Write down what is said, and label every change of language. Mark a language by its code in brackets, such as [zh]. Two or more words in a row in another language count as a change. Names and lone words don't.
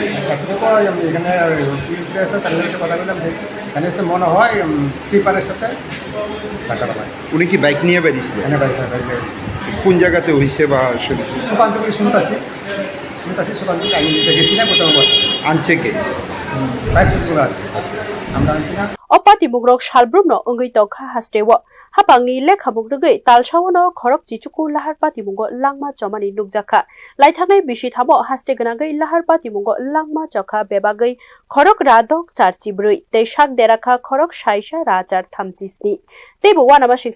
[bn] এখানে তাদের কথা বললাম যে এখানে এসে মনে হয় টিপারের সাথে ধাক্কাটা পাইছে। উনি কি বাইক নিয়ে বেরিয়েছিলেন? এখানে বাইক কোন জায়গাতে হয়েছে বা সুকান্ত থেকে শুনতেছি সুকান্ত থেকে আমি গেছি না কোথাও আনছে কে? বাইকগুলো আছে, আমরা আনছি না। [trp] opati mugrok shalbrumno ongoi tokha hastewo hapangni lekha mugrogei talsawono khorok chichuku lahar pati mungo langma chomani nukjakha laithanai bisi thamo haste ganagei lahar pati mungo langma chokha bebagei khorok radok charchibrui tei sak derakha khorok saisa rachar thamchisni teibo wanama shiksa